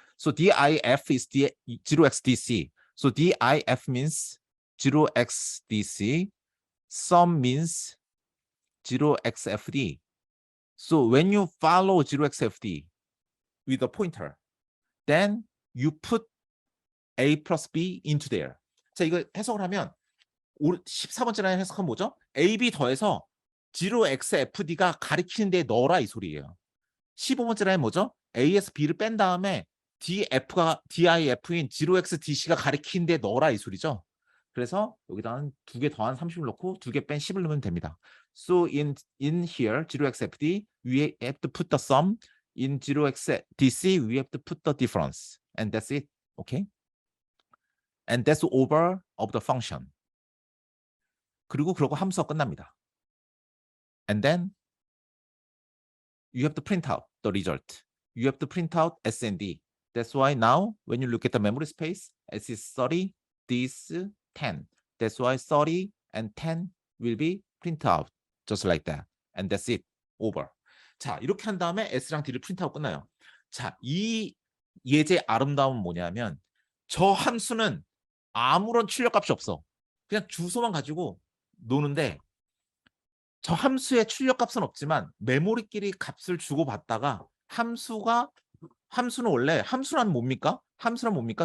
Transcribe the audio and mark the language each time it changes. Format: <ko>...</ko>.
<en>So diff is 0xDC. So diff means 0xDC. Sum means 0xFD. So when you follow 0xFD with a pointer, then you put A plus B into there.</en> <ko>자, 이거 해석을 하면 14번째 라인 해석하면 뭐죠? A, B 더해서 0xfd가 가리키는 데 넣어라 이 소리예요. 15번째 라인 뭐죠? A에서 B를 뺀 다음에 DF가 DIF인 0xDC가 가리키는 데 넣어라 이 소리죠. 그래서 여기다가 2개 더한 30을 넣고 2개 뺀 10을 넣으면 됩니다.</ko> <en>So in here 0xfd we have to put the sum. In 0xdc we have to put the difference. And that's it. Okay? And that's over of the function.</en> <ko>그리고 그러고 함수가 끝납니다.</ko> <en>And then you have to print out the result. You have to print out S and D. That's why now when you look at the memory space, S is 30, D is 10. That's why 30 and 10 will be printed out just like that. And that's it. Over.</en> <ko>자, 이렇게 한 다음에 S랑 D를 프린트하고 끝나요. 자, 이 예제의 아름다움은 뭐냐면 저 함수는 아무런 출력값이 없어. 그냥 주소만 가지고 노는데 저 함수의 출력값은 없지만 메모리끼리 값을 주고받다가 함수는 원래 함수란 뭡니까? 함수란 뭡니까?</ko>